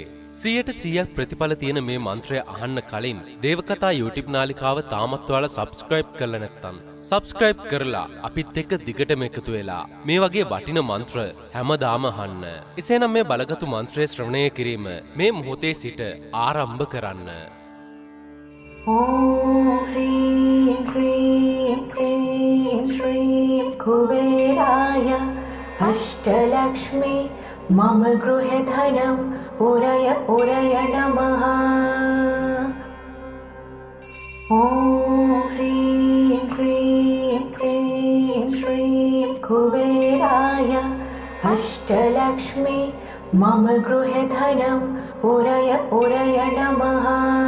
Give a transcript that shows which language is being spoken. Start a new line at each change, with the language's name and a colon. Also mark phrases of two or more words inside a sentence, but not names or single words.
Sinhala: 100% ප්‍රතිඵල තියෙන මේ මන්ත්‍රය අහන්න කලින් දේවකතා YouTube නාලිකාව තාමත් ඔයාලා subscribe කරලා නැත්නම් subscribe කරලා අපිත් එක්ක දිගටම එකතු වෙලා මේ වගේ වටින මන්ත්‍ර හැමදාම අහන්න. එසේනම් මේ බලගතු මන්ත්‍රය ශ්‍රවණය කිරීම මේ මොහොතේ සිට ආරම්භ කරන්න.
Sanskrit: ॐ ह्रीं ह्रीं ह्रीं श्रीं कुबेराय अष्टलक्ष्मी मम गृहे धनं पूरय पूरय नमः. ॐ ह्रीं ह्रीं ह्रीं श्रीं कुबेराय अष्टलक्ष्मी मम गृहे धनं पूरय पूरय नमः.